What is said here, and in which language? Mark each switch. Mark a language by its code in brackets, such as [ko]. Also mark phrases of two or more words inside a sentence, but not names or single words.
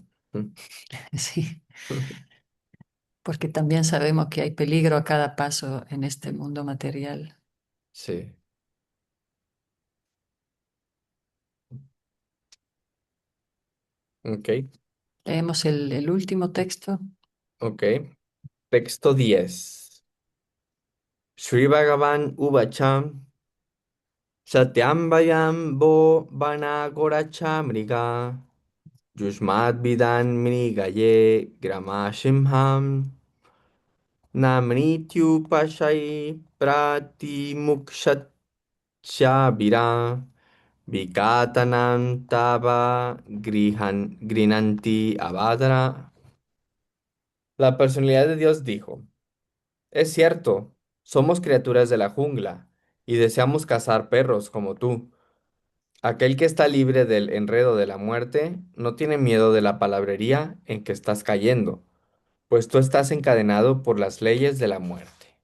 [es] Sí, porque también sabemos que hay peligro a cada paso en este mundo material. Sí, ok, Leemos el último texto. ok. Texto 10. [sa] Sri Bhagavan Uvacham Satyambayam Bo Vanagoracha Mriga Yushmad Vidan Mrigaye Gramashimham Namrityu Pashai Pratimukshatshabira Vikatanam Tava Grinanti Avadara. [es] La personalidad de Dios dijo: Es cierto, somos criaturas de la jungla y deseamos cazar perros como tú. Aquel que está libre del enredo de la muerte no tiene miedo de la palabrería en que estás cayendo, pues tú estás encadenado por las leyes de la muerte.